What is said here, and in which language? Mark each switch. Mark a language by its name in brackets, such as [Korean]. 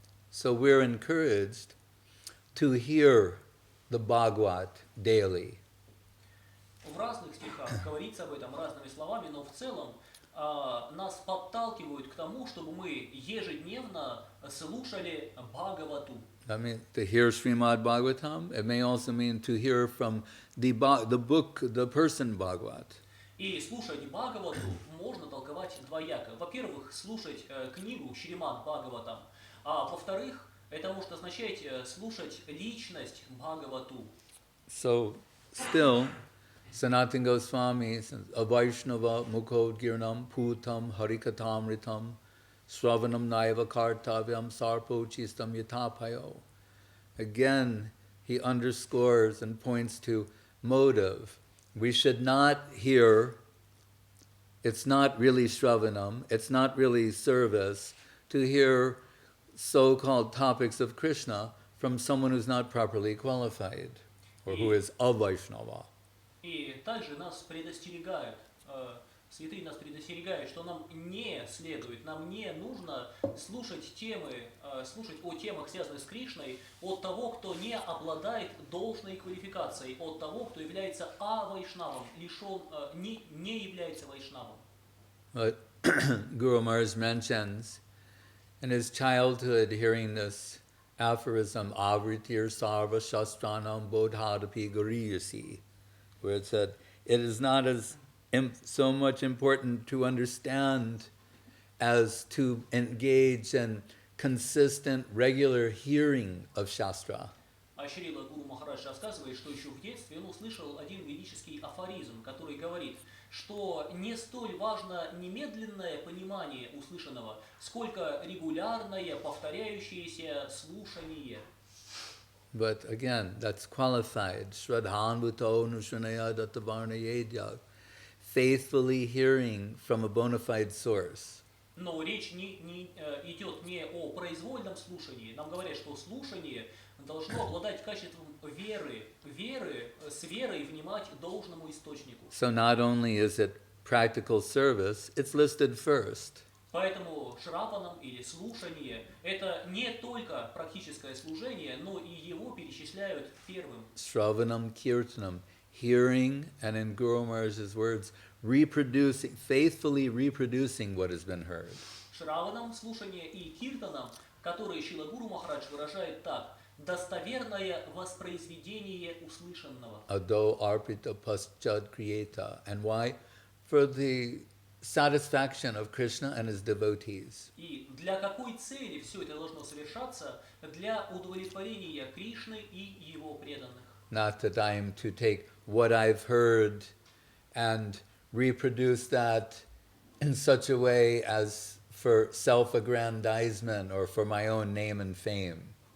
[English] So we're encouraged to hear the Bhagavad daily. [Russian] В разных стихах говорится об этом разными словами, но в целом нас подталкивают к тому, чтобы мы ежедневно слушали Бхагавату. [English] I mean, to hear Srimad Bhagavatam, it may also mean to hear from the book, the person Bhagavat. [Russian] И слушать Бхагавату можно толковать двояко. Во-первых, слушать книгу Шримад Бхагаватам, а во-вторых, это может означать слушать личность Бхагавату. [English] So, still, Sanatana Goswami says, [Sanskrit] Avaishnava Mukhodgirnam Putam Harikatamritam Sravanam Naiva Kartavyam Sarpo Chistam Yatapayo. [English] Again, he underscores and points to motive. We should not hear, it's not really Sravanam, it's not really service, to hear so-called topics of Krishna from someone who's not properly qualified, or who is a Vaishnava. [Russian] И также нас предостерегают святые нас предостерегают, что нам не следует, нам не нужно слушать о темах, связанных с Кришной, от того, кто не обладает должной квалификацией, от того, кто является вайшнавом, не является вайшнавом. [English] But Guru Maharaj mentions in his childhood hearing this aphorism, [Sanskrit] Avritir Sarva Shastranam Bodhadapi Guriyasi, [English] where it said, it is not as so much important to understand as to engage in consistent, regular hearing of Shastra. [Russian] А Шрила Гуру Махарадж рассказывает, что еще в детстве он услышал один ведический афоризм, который говорит, что не столь важно немедленное понимание услышанного, сколько регулярное, повторяющееся слушание. [English] But again, that's qualified. [Sanskrit] Shraddhanvuto nushanaya dattavarna yedya. [English] Faithfully hearing from a bona fide source. [Russian] Но речь идет не о произвольном слушании. Нам говорят, что слушание должно обладать качеством веры, с верой внимать должному источнику. [English] So not only is it practical service, it's listed first. [Russian] Поэтому шраванам или слушание – это не только практическое служение, но и его перечисляют первым. [Sanskrit] Shravanam kirtanam, [English] hearing, and in Guru Maharaj's words, faithfully reproducing what has been heard. [Russian] Шраванам, слушание и киртанам, которые Шрила Гуру Махарадж выражает так: достоверное воспроизведение услышанного. [Sanskrit] Ado arpita paschad kriyeta. [English] And why? For the satisfaction of Krishna and his devotees. [Russian] И для какой цели все это должно совершаться? Для удовлетворения Кришны и его преданных. [English] Not that I am to take what I've heard and reproduce that in such a way as for self-aggrandizement or for my own name and fame.